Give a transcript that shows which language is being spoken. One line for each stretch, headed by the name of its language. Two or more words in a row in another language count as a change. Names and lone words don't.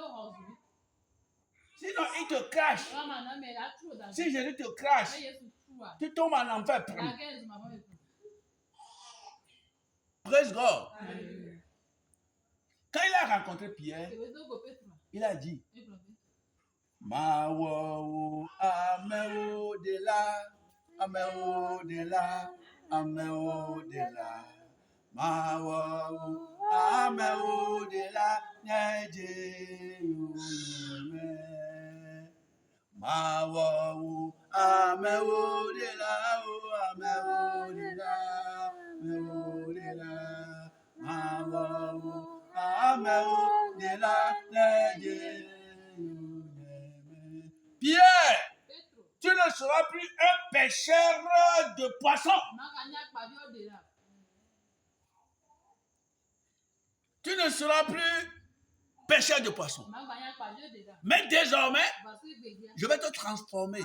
French: Sinon, il te crache. Si Jésus te crache, tu tombes en enfer.
English: Praise God.
French: Quand il a rencontré Pierre, il a dit,
Ewe: Mawo, ameo de la, ameo de la, ameo de la. Mawo, ameo de la, neje yume. Mawo, ameo de la, ameo de la, ameo de la. Mawo, ameo de la, neje yume.
French: Pierre, tu ne seras plus un pêcheur de poissons. Tu ne seras plus pêcheur de poissons. Mais désormais, je vais te transformer.